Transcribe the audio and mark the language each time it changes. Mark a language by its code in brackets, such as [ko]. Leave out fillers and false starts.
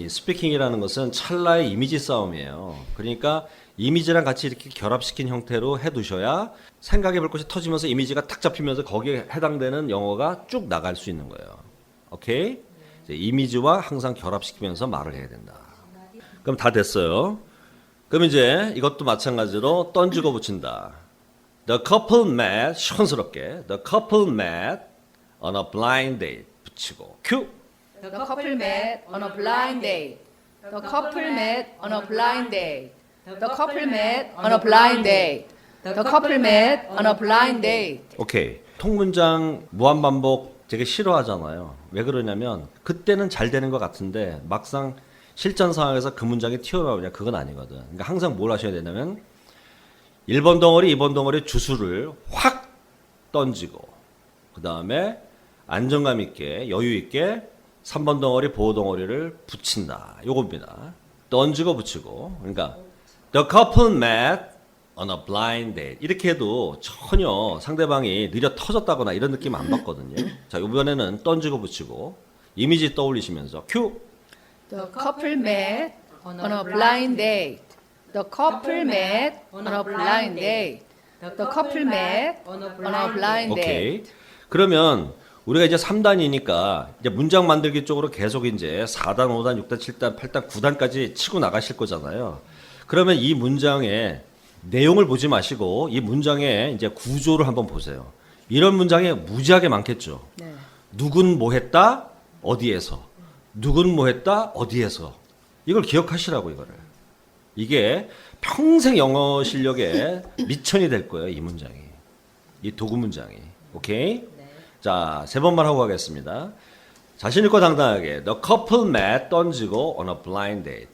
[ko] 이 스피킹이라는 것은 찰나의 이미지 싸움이에요. 그러니까 이미지랑 같이 이렇게 결합시킨 형태로 해두셔야 생각해 볼 것이 터지면서 이미지가 탁 잡히면서 거기에 해당되는 영어가 쭉 나갈 수 있는 거예요. 오케이? 이제 이미지와 항상 결합시키면서 말을 해야 된다. 그럼 다 됐어요. 그럼 이제 이것도 마찬가지로 던지고 붙인다. [en] The couple met, [ko] 시원스럽게. [en] The couple met on a blind date. [ko] 붙이고. 큐! [en] The couple met on a blind date. The couple met on a blind date. The couple met on a blind date. The couple met on a blind date. [ko] 오케이. 통문장 무한반복 되게 싫어하잖아요. 왜 그러냐면 그때는 잘 되는 것 같은데 막상 실전 상황에서 그 문장이 튀어나오냐 그건 아니거든. 그러니까 항상 뭘 하셔야 되냐면 1번 덩어리, 2번 덩어리 주수를 확 던지고 그 다음에 안정감 있게 여유 있게 3번 덩어리, 보호 덩어리를 붙인다. 요겁니다. 던지고 붙이고. 그러니까 [en] the couple met on a blind date. [ko] 이렇게 해도 전혀 상대방이 느려 터졌다거나 이런 느낌 안 받거든요. 자, 이번에는 던지고 붙이고 이미지 떠올리시면서 큐. [en] The couple met on a blind date. The couple met on a blind date. The couple met on a blind date. [ko] 오케이. 그러면 우리가 이제 3단이니까 이제 문장 만들기 쪽으로 계속 이제 4단, 5단, 6단, 7단, 8단, 9단까지 치고 나가실 거잖아요. 그러면 이 문장의 내용을 보지 마시고 이 문장의 이제 구조를 한번 보세요. 이런 문장에 무지하게 많겠죠. 네. 누군 뭐 했다? 어디에서. 누군 뭐 했다? 어디에서. 이걸 기억하시라고 이거를. 이게 평생 영어 실력에 미천이 될 거예요, 이 문장이. 이 도구 문장이. 오케이? 자, 3번만 하고 가겠습니다. 자신 있고 당당하게 [en] The couple met [ko] 던지고 [en] on a blind date.